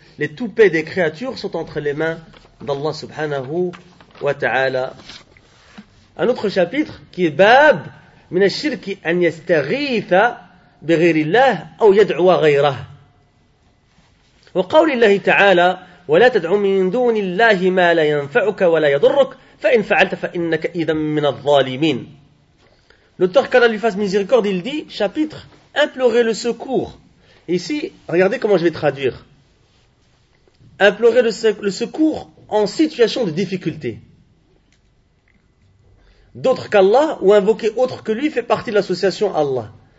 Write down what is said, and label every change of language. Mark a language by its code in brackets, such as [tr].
[fr] Les toupets des créatures sont entre les mains d'Allah subhanahu wa ta'ala. Un autre chapitre qui est Bab, [ar] min ash-shirki an yastaghitha بغير الله أو يدعو غيره. وقول الله تعالى ولا تدع من دون الله ما لا ينفعك ولا يضرك فإن فعلت فإنك إذا من الظالمين. [fr] L'auteur Canal du Fas Miséricorde, il dit, chapitre, implorer le secours. Ici, regardez comment je vais traduire. Implorer le secours en situation de difficulté. D'autre qu'Allah ou invoquer autre que lui fait partie de l'association Allah.